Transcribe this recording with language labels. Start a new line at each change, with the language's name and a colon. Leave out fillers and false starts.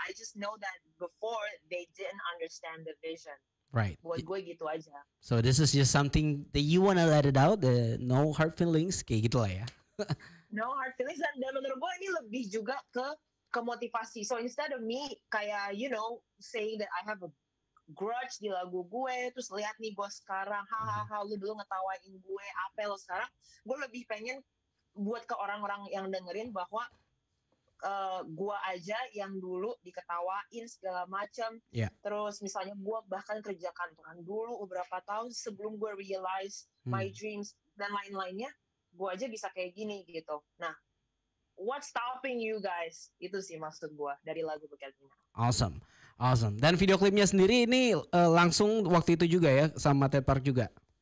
English: I just know that before they didn't understand the vision. Right.
Indonesian: Buat gue gitu aja.
English: So this is just something that you wanna let it out, no hard feelings,
Indonesian: kayak gitu lah ya.
English: No hard feelings,
Indonesian: dan menurut gue ini lebih juga ke motivasi.
English: So instead of me
Indonesian: kayak
English: saying that I have a grudge
Indonesian: di lagu gue, terus lihat nih gue sekarang, hahaha lu dulu ngetawain gue, apa lo sekarang, gue lebih pengen buat ke orang-orang yang dengerin bahwa gue aja yang dulu diketawain segala macam.
English: Yeah.
Indonesian: Terus misalnya gue bahkan kerja kantoran dulu beberapa tahun sebelum gue
English: realize my dreams
Indonesian: dan lain-lainnya, gue aja bisa kayak gini gitu.
English: Nah, what's stopping you guys?
Indonesian: Itu sih maksud gue dari lagu Bekalina.
English: Awesome.
Indonesian: Dan video klipnya sendiri ini langsung waktu itu juga ya sama Ted Park juga.